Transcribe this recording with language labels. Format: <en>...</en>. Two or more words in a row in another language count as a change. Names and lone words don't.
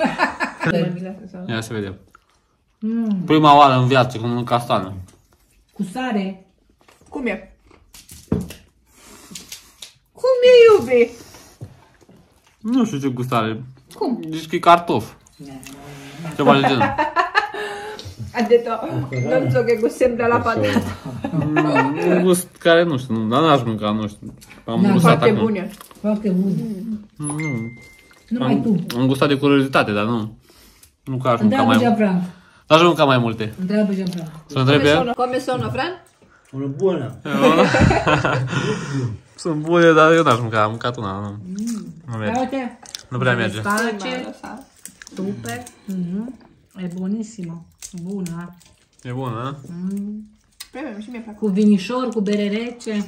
<ro>Ia să vedem. Prima oară în viață când mănânc castană. Cu sare. Cum e? Cum e, iubi? Nu știu ce gustare. Cum? Zici că e cartof. Ceva de genul.</ro> <it>Ha detto, non so che gusto sembra la patata.</it> <ro>Un gust care nu știu, dar n-aș mânca, nu știu. Am gustat Foarte acum. bune. Foarte bun. Numai tu. Am gustat de curiozitate, dar nu. Nu că aș mânca Întreabă mai Gianfranco. N-aș mânca mai multe. Întreabă Gianfranco. Să întreb pe el?</ro> <it>Come sono, Fran?</it> <ro>Una bună. Sunt bune, dar eu n-aș mânca. Am mâncat una, nu. Nu merge. Uite. Nu prea merge. Face. Super.</ro> <it>E buonissimo.</it> <ro>Bună. E bună, Premium, și mie plac. Cu vinișor, cu bere rece.</ro>